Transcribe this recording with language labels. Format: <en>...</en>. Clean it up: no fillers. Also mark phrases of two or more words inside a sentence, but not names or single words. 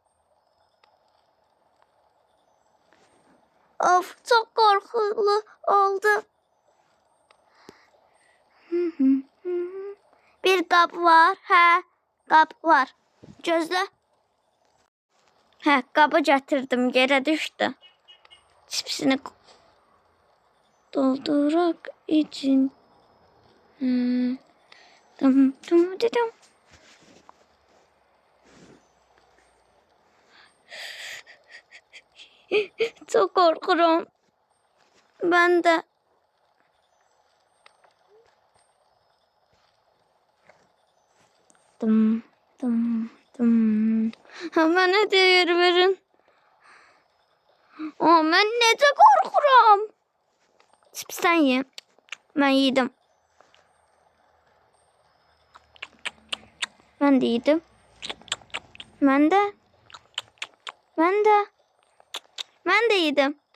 <az>Of, çox qorxulu oldu. Bir qab var. Hə, qab var. Gözlə. Hə, qabı gətirdim, yerə düşdü.</az> <tr>Çipsini doldurak için. Tamam dedim. Çok korkuyorum. Ben de. Bana değer verin.</tr> <az>Ben necə qorxuram. Çipsdən ye. Mən yedim. Mən də yedim. Mən də yedim.</az>